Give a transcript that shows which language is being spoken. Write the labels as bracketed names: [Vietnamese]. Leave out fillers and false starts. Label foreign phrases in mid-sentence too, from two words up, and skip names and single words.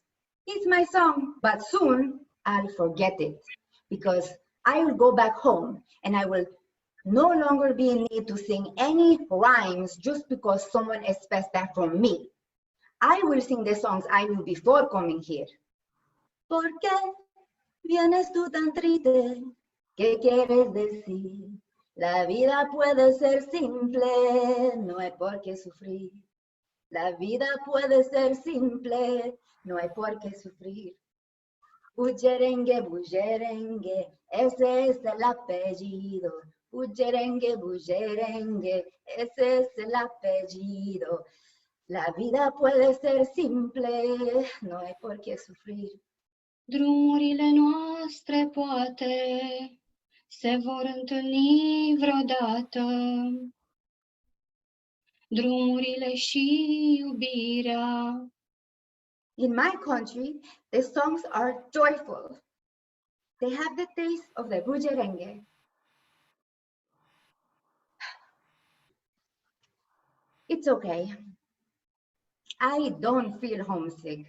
[English] It's my song, but soon I'll forget it because I will go back home and I will no longer be in need to sing any rhymes just because someone expects that from me. I will sing the songs I knew before coming here. [Spanish] ¿Por qué vienes tú tan triste? ¿Qué quieres decir? La vida puede ser simple, no hay por qué sufrir. La vida puede ser simple, no hay por qué sufrir. Bullerengue, bullerengue, ese es el apellido. Bullerengue, bullerengue, ese es el apellido. La vida puede ser simple, no hay por qué sufrir. [Romanian] Drumurile noastre poate se vor întâlni vreodată. Drumurile și iubirea. [English] In my country, the songs are joyful. They have the taste of the bullerengue. It's okay. I don't feel homesick.